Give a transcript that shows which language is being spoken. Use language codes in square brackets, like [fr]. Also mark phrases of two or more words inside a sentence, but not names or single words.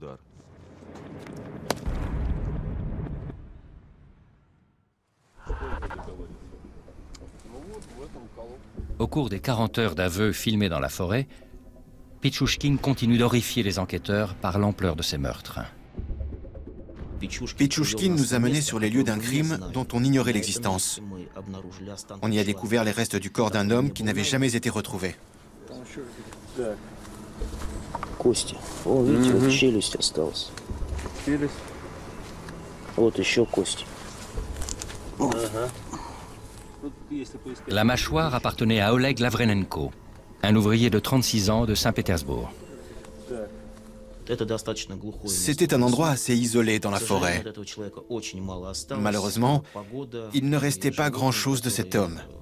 [fr] Au cours des 40 heures d'aveux filmés dans la forêt, Pichushkin continue d'horrifier les enquêteurs par l'ampleur de ses meurtres. Pichushkin nous a menés sur les lieux d'un crime dont on ignorait l'existence. On y a découvert les restes du corps d'un homme qui n'avait jamais été retrouvé. [ru] Кости. О, видите, вот челюсть осталась. Вот еще кости. [fr] La mâchoire appartenait à Oleg Lavrenenko, un ouvrier de 36 ans de Saint-Pétersbourg. C'était un endroit assez isolé dans la forêt. Malheureusement, il ne restait pas grand-chose de cet homme.